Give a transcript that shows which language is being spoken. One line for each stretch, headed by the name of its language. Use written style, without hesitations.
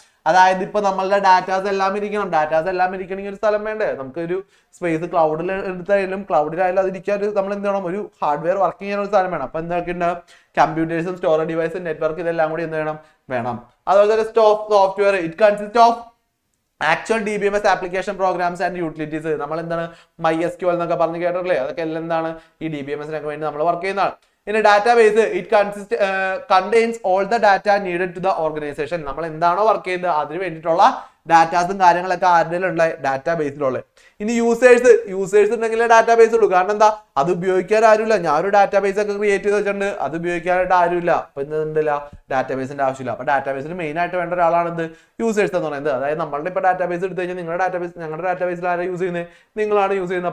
Malayalam: അതായത് ഇപ്പൊ നമ്മളുടെ ഡാറ്റാസ് എല്ലാം ഇരിക്കണമെങ്കിൽ ഒരു സ്ഥലം വേണ്ടേ, നമുക്കൊരു സ്പേസ് ക്ലൗഡിൽ എടുത്തായാലും ക്ലൗഡിലായാലും അതിരിക്കാൻ നമ്മൾ എന്ത് വേണം, ഒരു ഹാർഡ്വെയർ വർക്ക് ചെയ്യാൻ ഒരു സ്ഥലം വേണം. അപ്പൊ എന്തൊക്കെ ഉണ്ട്, കമ്പ്യൂട്ടേഴ്സും സ്റ്റോറേജ് ഡിവൈസും നെറ്റ്വർക്ക് ഇതെല്ലാം കൂടി എന്ത് വേണം. അതുപോലെ തന്നെ software
English: It consist of actual DBMS application programs and utilities.
Malayalam: നമ്മൾ എന്താണ് MySQL എന്നൊക്കെ പറഞ്ഞു കേട്ടില്ലേ, അതൊക്കെ എല്ലാം എന്താണ് ഈ DBMS-നൊക്കെ വേണ്ടി നമ്മൾ വർക്ക് ചെയ്യുന്നതാണ്.
English: In a database, it contains all the data needed to the organization.
Malayalam: നമ്മൾ എന്താണോ വർക്ക് ചെയ്യുന്നത് അതിന് വേണ്ടിയിട്ടുള്ള ഡാറ്റാസും കാര്യങ്ങളൊക്കെ ആരുടെയുള്ള ഡാറ്റാബേസിലുള്ള. ഇനി യൂസേഴ്സ് ഉണ്ടെങ്കിൽ ഡാറ്റാബേസ് ഉള്ളൂ. കാരണം എന്താ, അത് ഉപയോഗിക്കാൻ ആരുമില്ല. ഞാനൊരു ഡാറ്റാബേസ് ഒക്കെ ക്രിയേറ്റ് ചെയ്ത് വെച്ചിട്ടുണ്ട്, അത് ഉപയോഗിക്കാനായിട്ട് ആരുമില്ല. അപ്പൊ എന്തില്ല, ഡാറ്റാബേസിന്റെ ആവശ്യമില്ല. അപ്പൊ ഡാറ്റാബേസിന് മെയിൻ ആയിട്ട് വേണ്ട ഒരാളാണ് എന്ത്, യൂസേഴ്സ് എന്ന് പറയുന്നത്. അതായത് നമ്മളുടെ ഇപ്പൊ ഡാറ്റാബേസ് എടുത്തു കഴിഞ്ഞാൽ നിങ്ങളുടെ ഡാറ്റാബേസ്, ഞങ്ങളുടെ ഡാറ്റാബേസിൽ ആരാണ് യൂസ് ചെയ്യുന്നത്, നിങ്ങളാണ് യൂസ് ചെയ്യുന്നത്.